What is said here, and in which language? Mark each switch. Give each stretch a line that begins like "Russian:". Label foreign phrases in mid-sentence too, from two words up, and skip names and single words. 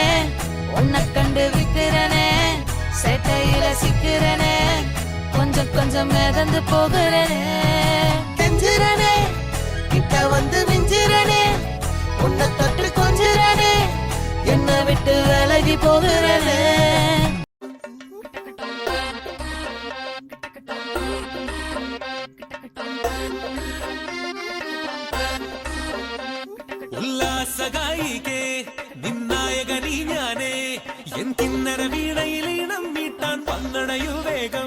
Tamil: உன்னை கண்டு விக்கிறனே, சேட்டையில சிக்கிறனே, கொஞ்சம் கொஞ்சம் மிதந்து போகிறனே. கெஞ்சிரனே கிட்ட வந்து மிஞ்சிரனே, உன்னை தொட்டு கொஞ்சிரனே, என்ன விட்டு விலகி போகிறனே.
Malayalam: ഉല്ലാസഗായികേ നിന്നായകനീ ഞാനേ, എൻ കിന്നര വീണയിലീണം മീട്ടാൻ വന്നണയു വേഗം.